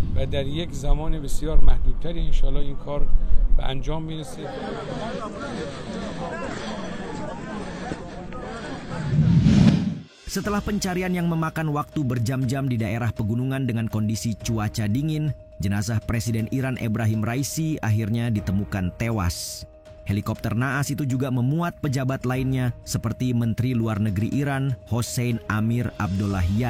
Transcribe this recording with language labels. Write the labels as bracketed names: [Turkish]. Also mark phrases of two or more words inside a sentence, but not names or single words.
[Persian] در یک زمان بسیار محدودتری انشالله این کار به انجام میرسه. [Indonesian] Setelah pencarian yang memakan waktu berjam-jam di daerah pegunungan dengan kondisi cuaca dingin, jenazah Presiden Iran Ebrahim Raisi akhirnya ditemukan tewas. Helikopter naas itu juga memuat pejabat lainnya seperti Menteri Luar Negeri Iran Hossein Amir Abdollahian.